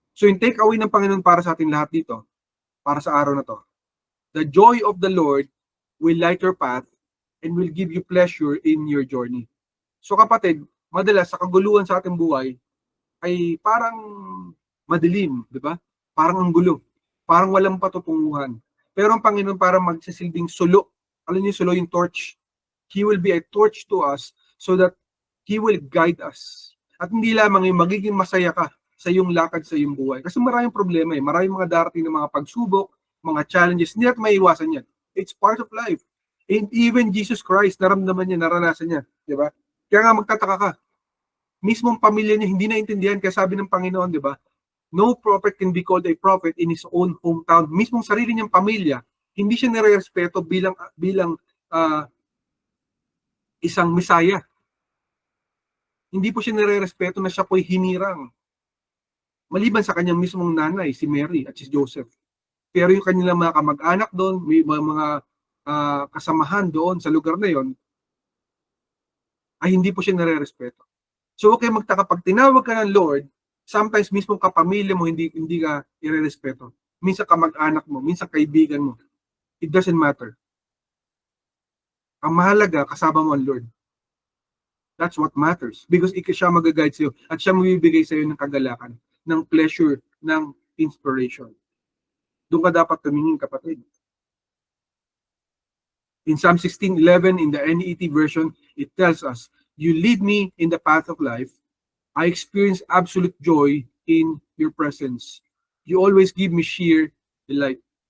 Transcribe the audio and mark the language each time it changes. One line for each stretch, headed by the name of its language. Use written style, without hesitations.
English: So yung take away
Filipino: ng Panginoon para sa ating lahat dito, para sa araw na to,
English: the joy of the Lord will light your path and will give you pleasure in your journey.
Filipino: So kapatid, madalas sa kaguluhan sa ating buhay ay parang madilim, di ba? Parang ang gulo, parang walang patutunguhan. Pero ang Panginoon parang magsisilbing sulo. Alam niyo sulo, yung torch.
English: He will be a torch to us so that He will guide us.
Filipino: At hindi lamang yung magiging masaya ka sa iyong lakad sa iyong buhay. Kasi maraming problema eh. Maraming mga darating na mga pagsubok, mga challenges. Hindi natin maiiwasan yan.
English: It's part of life. And even Jesus Christ,
Filipino: naramdaman niya, naranasan niya. Di ba? Kaya nga magtataka ka. Mismong pamilya niya hindi naintindihan. Kaya sabi ng Panginoon, di ba?
English: No prophet can be called a prophet in his own hometown.
Filipino: Mismong sarili niyang pamilya, hindi siya nire-respeto bilang isang Messiah. Hindi po siya nire-respeto na siya po'y hinirang. Maliban sa kanyang mismong nanay, si Mary at si Joseph. Pero yung kanilang mga kamag-anak doon, may mga kasamahan doon sa lugar na yon, ay hindi po siya nire-respeto. So okay, magtaka, pag tinawag ka ng Lord, sometimes mismong kapamilya mo hindi ka ire-respeto. Minsan kamag-anak mo, minsan kaibigan mo.
English: It doesn't matter.
Filipino: Ang mahalaga, kasama mo ang Lord.
English: That's what matters.
Filipino: Because siya mag-guide sa'yo at siya mabibigay sa'yo ng kagalakan, ng pleasure, ng inspiration. Doon ka dapat tumingin, kapatid.
English: In Psalm 16:11 in the NET version, it tells us, you lead me in the path of life. I experience absolute joy in your presence. You always give me sheer delight.